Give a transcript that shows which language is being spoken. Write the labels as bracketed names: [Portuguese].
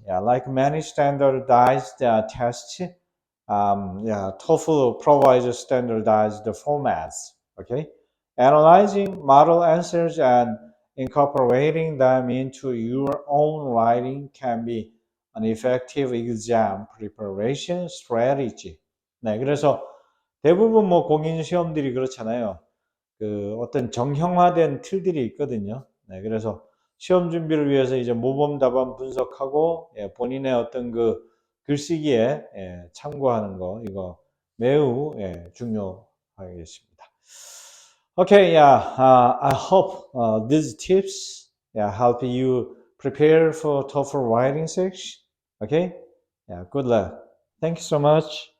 [English] Yeah, like many standardized tests, TOEFL provides standardized formats. Okay, analyzing model answers and incorporating them into your own writing can be an effective exam preparation strategy. [Korean] 네, 그래서 대부분 뭐 공인 시험들이 그렇잖아요. 그 어떤 정형화된 틀들이 있거든요. 네, 그래서 시험 준비를 위해서 이제 모범 답안 분석하고 예, 본인의 어떤 그 글쓰기에 예, 참고하는 거 이거 매우 예, 중요하겠습니다. [English] Okay, yeah, I hope these tips yeah, help you prepare for TOEFL writing section. Okay, yeah, good luck. Thank you so much.